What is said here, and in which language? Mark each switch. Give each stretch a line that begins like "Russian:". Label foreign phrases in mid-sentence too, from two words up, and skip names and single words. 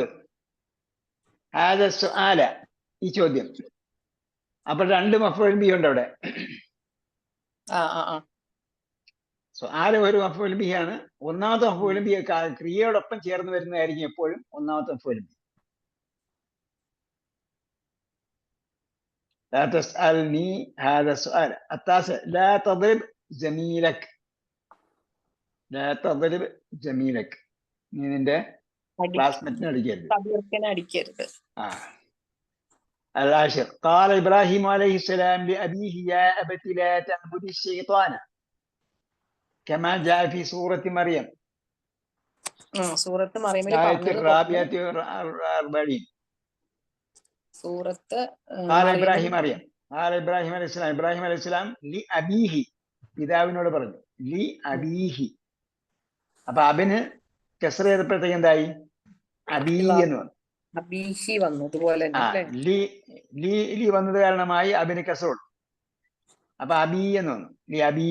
Arabic: هذا السؤال,
Malayalam: ഈ ചോദ്യം. അപ്പൊ രണ്ട്
Arabic: مفعول به
Malayalam: ഉണ്ട് അവിടെ. സുആല ഒരു മഫ്ഊലുൻ ബിഹിയാണ്. ഒന്നാമത്തെ
Arabic: مفعول به
Malayalam: ക്രിയയോടൊപ്പം ചേർന്ന് വരുന്നതായിരിക്കും എപ്പോഴും ഒന്നാമത്തെ
Arabic: مفعول به. لا تسألني هذا السؤال. التاسع لا تضرب زميلك, لا تضرب زميلك,
Malayalam: നീ നിന്റെ ക്ലാസ്മേറ്റിനെ അടിക്കരുത്.
Arabic: العاشر قال إبراهيم عليه السلام لأبيه يا أبت لا تعبد الشيطان كما جاء في سورة مريم الآية الرابعة والأربعين. قال إبراهيم مريم, قال إبراهيم عليه السلام,
Malayalam: ഇബ്രാഹിം
Arabic: عليه السلام لأبيه,
Malayalam: പിതാവിനോട് പറഞ്ഞു.
Arabic: لأبيه,
Malayalam: അപ്പൊ അബിന് കസ്റ ചെയ്തപ്പോഴത്തേക്ക് എന്തായി? അബീ എന്ന് വന്നു. ലി വന്നത് കാരണമായി അബിന് കസ്റ കൊടുത്തു. അപ്പൊ അബീ എന്ന് വന്നു.
Arabic: لأبي.